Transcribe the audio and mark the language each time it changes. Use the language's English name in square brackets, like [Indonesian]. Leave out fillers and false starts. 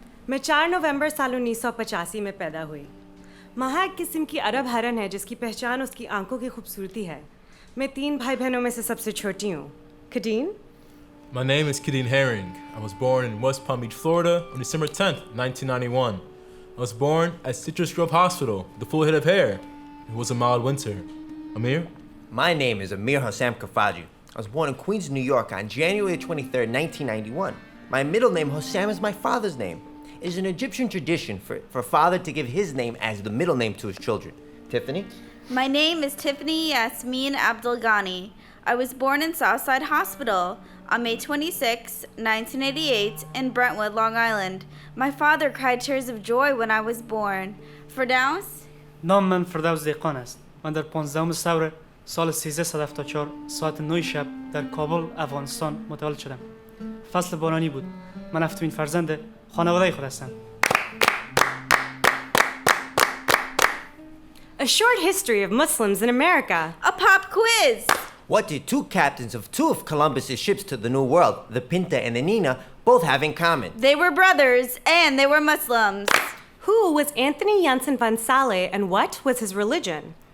[Hindi] मैं 4 नवंबर साल 1985 में पैदा हुई. माहा एक किस्म की अरब हरन है जिसकी पहचान उसकी आंखों की खूबसूरती है. मैं 3 भाई बहनों में से सबसे छोटी हूँ. [English] Kadeen? My name is Kadeen Herring. I was born in West Palm Beach, Florida on December 10th, 1991. I was born at Citrus Grove Hospital with a full head of hair. It was a mild winter. Amir? My name is Amir Hassam Kafaju. I was born in Queens, New York on January 23rd, 1991. My middle name, Hossam, is my father's name. It is an Egyptian tradition for a father to give his name as the middle name to his children. Tiffany? My name is Tiffany Yasmin Abdul Ghani. I was born in Southside Hospital on May 26, 1988 in Brentwood, Long Island. My father cried tears of joy when I was born. Firdaus? [Persian] نام من فردوس دیقان است. من در 15 ثور سال 1374 ساعت 9 شب در کابل افغانستان متولد شدم. فصل بارانی بود. من هفتمین فرزند خانواده خود هستم. [English] A short history of Muslims in America. A pop quiz. What did two captains of two of Columbus's ships to the New World, the Pinta and the Nina, both have in common? They were brothers and they were Muslims. Who was Anthony Janssen van Sale and what was his religion?